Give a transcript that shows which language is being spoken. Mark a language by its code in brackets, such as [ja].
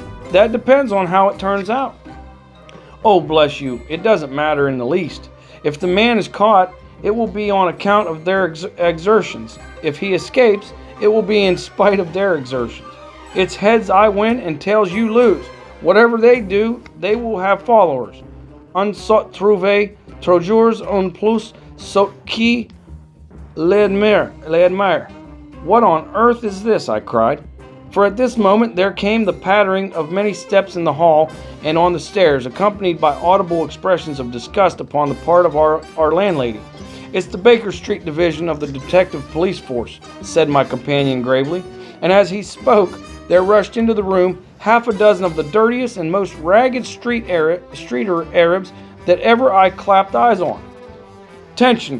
[en] That depends on how it turns out. Oh, bless you, it doesn't matter in the least. If the man is caught, it will be on account of their exertions. If he escapes, it will be in spite of their exertions. It's heads I win and tails you lose. Whatever they do, they will have followers. [fr] Un saut trouver toujours un plus saut qui l'admire. [en] What on earth is this? I cried. For at this moment there came the pattering of many steps in the hall and on the stairs, accompanied by audible expressions of disgust upon the part of our landlady. "It's the Baker Street Division of the Detective Police Force," said my companion gravely, and as he spoke there rushed into the room half a dozen of the dirtiest and most ragged streeter Arabs that ever I clapped eyes on. "Attention!"